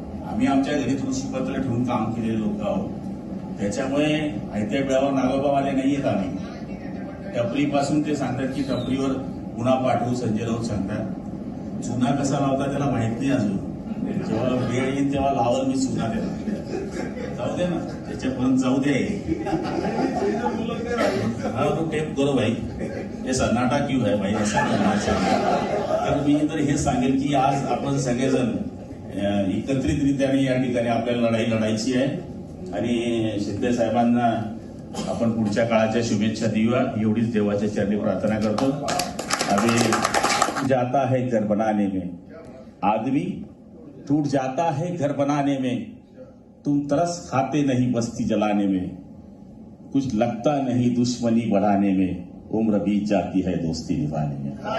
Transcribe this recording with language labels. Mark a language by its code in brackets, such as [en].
[mr] आम्ही आमच्या घरी तुळशीपत्र ठेवून काम केलेले लोक आहोत। त्याच्यामुळे आयत्या वेळावर नागोबावाले नाहीयेत आम्ही। टपरीपासून ते सांगतात की टपरीवर गुन्हा पाठवू, संजय राऊत सांगतात। चुना कसा लावता त्याला माहित नाही अजून। जेव्हा वेळ येईल तेव्हा लावल मी चुना त्याला। जाऊ दे ना, त्याच्यापर्यंत जाऊ दे। [hi] हाँ तो टेप करो भाई, हे सन्नाटा क्यों है भाई, ऐसा करना चाहिए। [mr] तर मी तर हे सांगेल की आज आपण सगळेजण एकत्रितरित्याने या ठिकाणी आपल्याला लढाई लढायची आहे आणि शिंदे साहेबांना आपण पुढच्या काळाच्या शुभेच्छा देऊया एवढीच देवाच्या चरणी प्रार्थना करतो। [hi] अभी जाता है घर बनाने में आदमी टूट जाता है घर बनाने में, तुम तरस खाते नहीं बस्ती जलाने में, कुछ लगता नहीं दुश्मनी बढ़ाने में, उम्र बीत जाती है दोस्ती निभाने में।